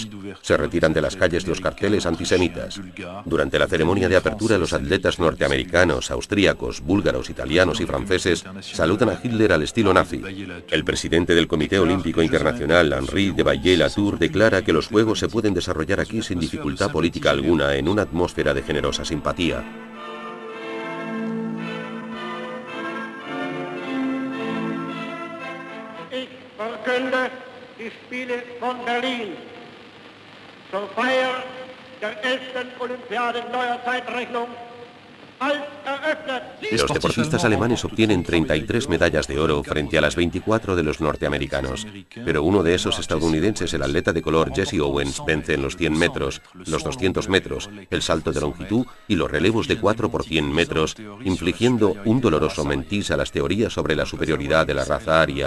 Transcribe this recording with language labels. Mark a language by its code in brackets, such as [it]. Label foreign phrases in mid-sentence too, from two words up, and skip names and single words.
[es] Se retiran de las calles los carteles antisemitas. Durante la ceremonia de apertura, los atletas norteamericanos, austríacos, búlgaros, italianos y franceses saludan a Hitler al estilo nazi. El presidente del Comité Olímpico Internacional, Henri de Baillet-Latour, declara que los Juegos se pueden desarrollar aquí sin dificultad política alguna en una atmósfera de generosa simpatía. [de] Ich verkünde die Spiele von Berlin zur Feier der 11. Olympiade neuer Zeitrechnung als eröffnet. [es] Los deportistas alemanes obtienen 33 medallas de oro frente a las 24 de los norteamericanos, pero uno de esos estadounidenses, el atleta de color Jesse Owens, vence en los 100 metros, los 200 metros, el salto de longitud y los relevos de 4 por 100 metros, infligiendo un doloroso mentís a las teorías sobre la superioridad de la raza aria.